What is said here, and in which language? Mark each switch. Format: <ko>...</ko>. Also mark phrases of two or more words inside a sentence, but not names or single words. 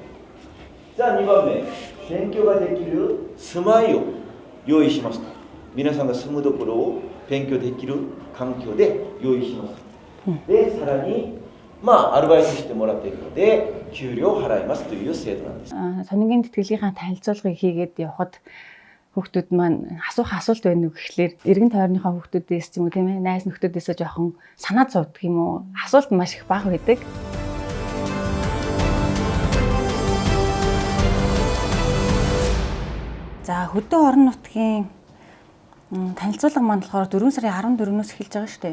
<ja>じゃあ2番目、勉強ができる住まいを用意しますと。皆さんが住むところを勉強できる環境で用意します。で、さらにアルバイトしてもらっているので給料を払いますという制度なんです。</ja> <mn>Сонингийн тэтгэлгийнхаа танилцуулгыг хийгээд явхад хүүхдүүд маань асуух асуулт байна уу гэхлээр эргэн тойрныхоо хүүхдүүдээс ч юм уу тийм ээ найз нөхдүүдээсээ жоохон санаа зовдөг юм уу? Асуулт маш их бага байдаг. За хөдөө орон нутгийн танилцуулга маань болохоор 4 сарын 14-өөс эхэлж байгаа шүү дээ.</mn>